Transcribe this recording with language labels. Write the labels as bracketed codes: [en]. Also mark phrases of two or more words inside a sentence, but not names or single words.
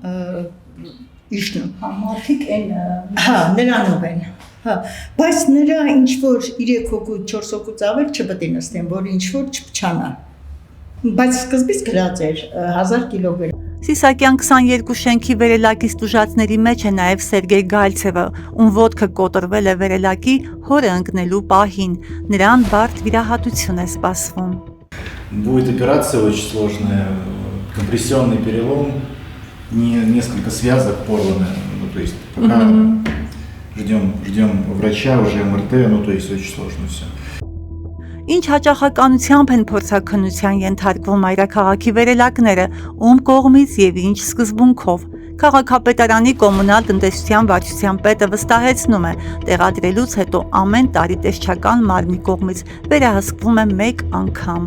[hy] իշնում։ Մարդիկ այն հա, նրանով են։ Հա, բայց նրա ինչ որ 3 հոգու, 4 հոգուց ավել չպետք է նստեն, որ ինչ որ չփչանա։ Բայց սկզբից գրած էր 1000 կիլոգրամ։ Սիսակյան 22 շենքի վերելակից տուժածների մեջ է նաև Սերգեյ Գալցևը, ում ոտքը կոտրվել է վերելակի հորը ընկնելու պահին, նրան բարդ վիրահատություն է սպասվում։ [ru] Будет операция очень сложная, компрессионный перелом, несколько связок порваны, ну то есть пока ждем врача, уже МРТ, ну то есть очень сложно все. [hy] Ինչ հաճախականությամբ են փորձաքննության ենթարկվում մայրաքաղաքի վերելակները, ում կողմից եւ ինչ սկզբունքով։ Քաղաքապետարանի կոմունալ տնտեսության վարչության պետը վստահեցնում է, տեղադրելուց հետո ամեն տարի տեսչական մարմնի կողմից վերահսկվում է 1 անգամ։